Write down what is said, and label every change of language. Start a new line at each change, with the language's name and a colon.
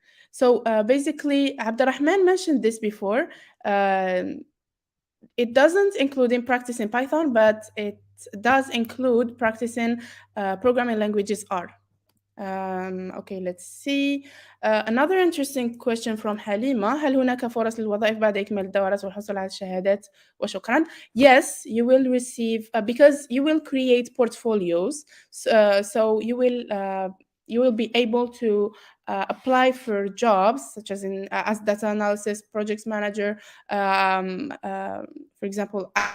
English: So basically, Abdurrahman mentioned this before. It doesn't include in practicing Python, but it does include practicing programming languages R. Okay, let's see. Another interesting question from Halima.
Arabic: هل هناك فرص للوظائف بعد إكمال الدورات والحصول على الشهادات وشكرا?
English: Yes, you will receive because you will create portfolios. So you will be able to apply for jobs such as as data analysis, project manager, for example.